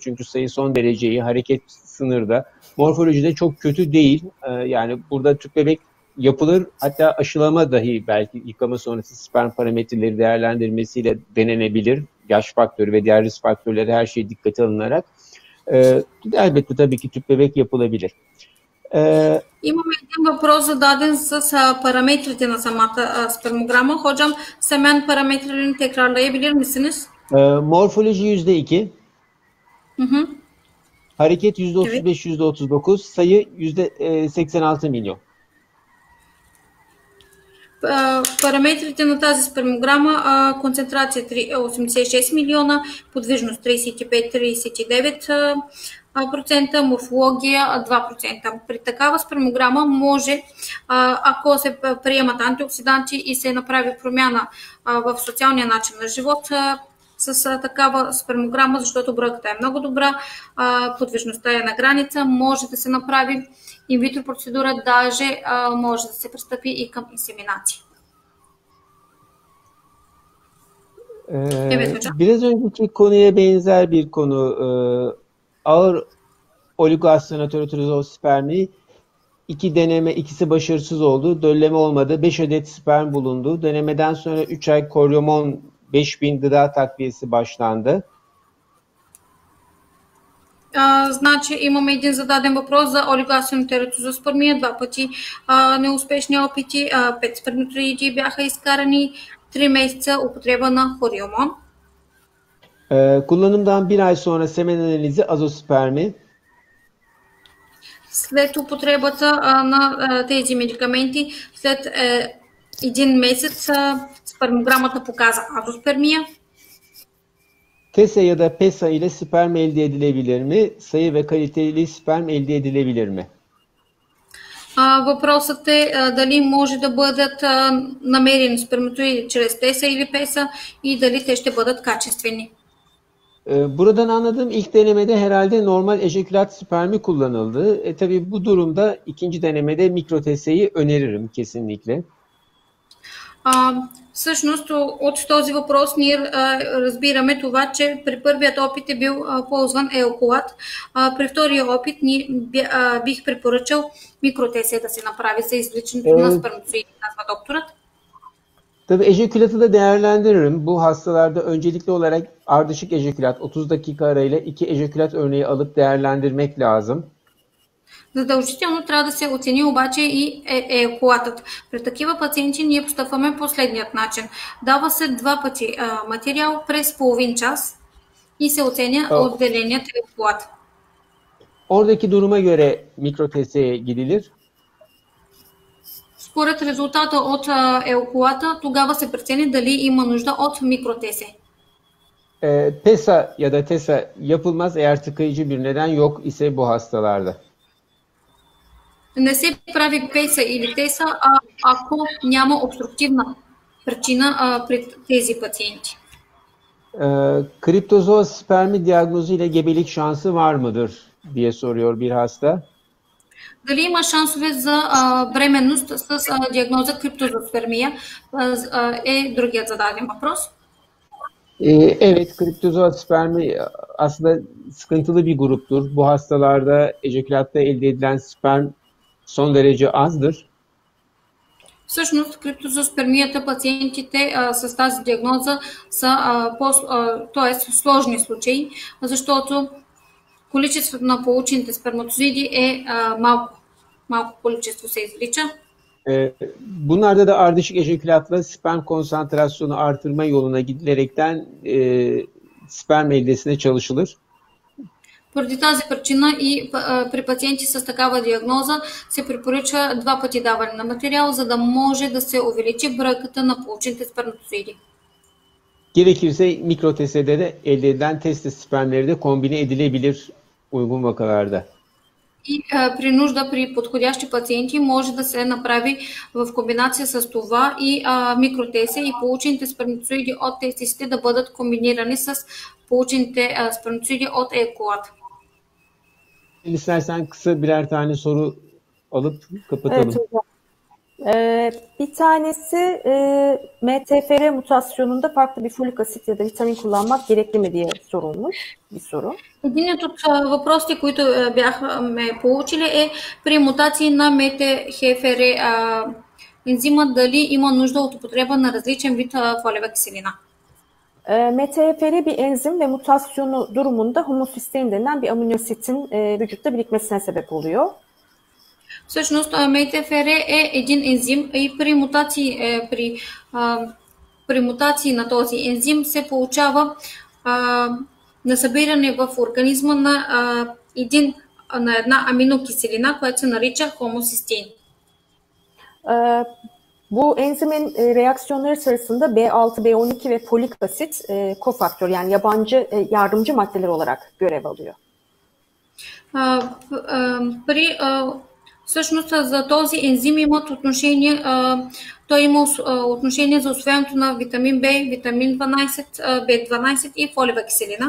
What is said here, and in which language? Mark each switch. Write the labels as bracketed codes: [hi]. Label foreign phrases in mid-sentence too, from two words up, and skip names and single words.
[tr] Çünkü sayı son derece iyi, hareket sınırda. Morfoloji de çok kötü değil. Yani burada tüp bebek yapılır. Hatta aşılama dahi belki yıkama sonrası sperm parametreleri değerlendirmesiyle denenebilir. Yaş faktörü ve diğer risk faktörleri her şey dikkate alınarak. Elbette tabii ki tüp bebek yapılabilir. [bg] Имаме един въпрос зададен с параметрите на самата спермограма. [tr] Hocam semen parametrelerini tekrarlayabilir misiniz? Morfoloji %2. Hareket %35, evet. %39. Sayı %86 milyon. [bg] Параметрите на тази спермограма: концентрация 86 милиона, подвижност 35-39%, морфология 2%. При такава спермограма може, ако се приемат антиоксиданти и се направи промяна в социалния начин на живот, с такава спермограма, защото бройката е много добра, подвижността е на граница, може да се направи инвитро процедура, даже може да се пристъпи и към инсеминация. [tr] Evet hocam. Biraz önceki konuya benzer bir konu. Ağır oligoastronatorotrizospermi 2 deneme, ikisi başarısız oldu. Dölleme olmadı. 5 adet sperm bulundu. Denemeden sonra 3 ay koryomon 5000 gıda takviyesi başlandı. [bg] Значи имаме един зададен въпрос за олигоастеротератозоспермия, 2 пъти неуспешни опити, 5 сперматозоиди бяха изкарани, 3 месеца употреба на хориомон. [tr] Kullanımdan 1 ay sonra semen analizi azospermi. [bg] След употребата на тези медикаменти, след 1 месец спермограмата показа азоспермия. [tr] TESA ya da PESA ile sperm elde edilebilir mi? Sayı ve kaliteli sperm elde edilebilir mi? [bg] Въпросът е дали може да бъдат намерени сперматоиди чрез ТЕСА или ПЕСА и dali те ще бъдат качествени. [tr] Buradan anladığım ilk denemede herhalde normal ejekülat spermi kullanıldı. Tabii bu durumda ikinci denemede mikro-TESA'yı öneririm kesinlikle. [bg] Всъщност от този въпрос ние разбираме това, че при първият опит е бил ползван еокулат. При втория опит бих препоръчал микротесия да се направи за извличането на сперматозоиди, казва докторът. [tr] Tabii ejekülatı da değerlendiririm. Bu hastalarda öncelikli olarak ardışık ejekülat 30 dakika arayla 2 ejekülat örneği alıp değerlendirmek lazım. [bg] Задължително трябва да се оцени обаче и еякулатът. При такива пациенти ние постъпваме последният начин. Дава се 2 пъти материал през половин час и се оценя отделеният еякулат. [tr] Oradaki duruma göre mikro-TESA'ya gidilir. [bg] Според резултата от еякулата, тогава се прецени дали има нужда от микротесе. [tr] PESA ya da TESA yapılmaz eğer tıkayıcı bir neden yok ise bu hastalarda. [bg] Не се прави ПЕСА или ТЕСА, ако няма обструктивна причина при тези пациенти. [tr] Kriptozospermi diagnozu ile gebelik şansı var mıdır diye soruyor bir hasta. [bg] Дали има шансове за бременност с диагноза криптозоспермия е другият зададен въпрос. [tr] Evet, kriptozospermi aslında sıkıntılı bir gruptur. Bu hastalarda ejekülatta elde edilen sperm son derece azdır. [bg] Всъщност, криптозоспермията пациентите с тази диагноза са сложни случаи, защото количеството на получените сперматозоиди е малко количество се извлича. [tr] Bunlarda da ardışık ejekülatla sperm konsantrasyonu artırma yoluna gidilerekten sperm eldesine çalışılır? [bg] Поради тази причина и при пациенти с такава диагноза се препоръчва 2 пъти даване на материал, за да може да се увеличи бройката на получените сперматозоиди. [tr] Gerekirse mikrotestede de elde edilen testis spermleri de kombine edilebilir uygun vakalarda. [bg] И при нужда, при подходящи пациенти, може да се направи в комбинация с това и микротеся и получените сперматозоиди от тестисите да бъдат комбинирани с получените spermatozoidi от ejakulat. [tr] İstersen kısa birer tane soru alıp kapatalım. Evet hocam. Bir tanesi MTFR mutasyonunda farklı bir folik asit ya da vitamin kullanmak gerekli mi diye sorulmuş bir soru. [bg] Един от въпросите, които бяхме получили е при мутации на МТХФР ензима дали има нужда от употреба на различен вид фолиева киселина. [tr] MTHFR bir enzim ve mutasyonu durumunda homosistein denen bir aminoasitin vücutta birikmesine sebep oluyor. [bg] Всъщност МТФР е един ензим и при мутации на този ензим се получава насъбиране в организма на една аминокиселина, която се нарича хомосистеин. [tr] Bu enzimin reaksiyonları sırasında B6, B12 ve folik asit kofaktör yani yardımcı maddeler olarak görev alıyor. [bg] Всъщност за този ензим имат отношение, той има отношение за усвояването на витамин B, витамин 12, B12 и фолиева киселина.